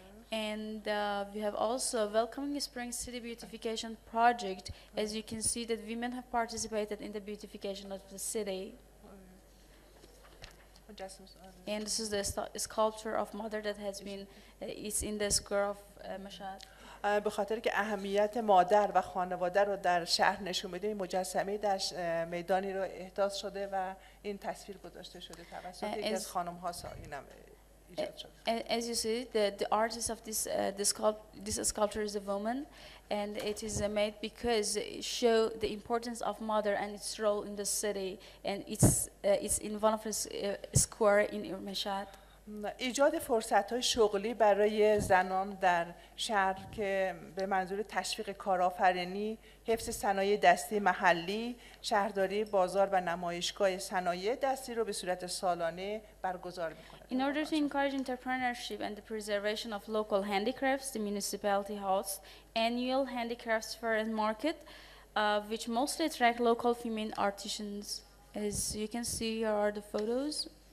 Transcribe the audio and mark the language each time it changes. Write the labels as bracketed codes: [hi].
[en] And we have also welcoming spring city beautification project. As you can see that women have participated in the beautification of the city. And this is the sculpture of mother that has been is in the square of Mashhad. [fa] به خاطر که اهمیت مادر و خانواده رو در شهر نشون میده، این مجسمه در میدانی رو احداث شده و این تصویر گذاشته شده توسط یکی از خانم‌ها اینم ایجاد شده. [en] As you see, the artist of this sculpture is a woman, and it is made because it show the importance of mother and its role in the city, and it's in one of the square in Mashhad. [fa] ایجاد فرصت‌های شغلی برای زنان در شهر که به منظور تشویق کارآفرینی، حفظ صنایع دستی محلی، شهرداری بازار و نمایشگاه صنایع دستی رو به صورت سالانه برگزار می‌کنه. [en] In order to encourage entrepreneurship and the preservation of local handicrafts, the municipality hosts annual handicrafts fair and market, which mostly attract local female artisans. As you can see, here are the photos.